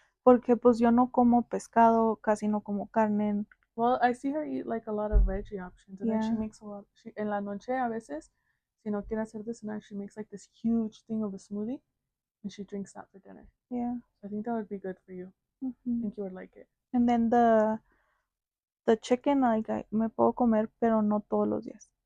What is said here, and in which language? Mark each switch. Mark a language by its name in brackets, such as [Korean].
[Spanish] Porque pues yo no como pescado, casi no como carne. [English] Well, I see her eat like a lot of veggie options, and then she Yeah. makes a lot. [Spanish] En la noche a veces, si no quiere hacer de cenar, [English] she makes like this huge thing of a smoothie, and she drinks that for dinner. Yeah. I think that would be good for you. I think you would like it. And then the chicken, like [Spanish] me puedo comer, pero no todos los días.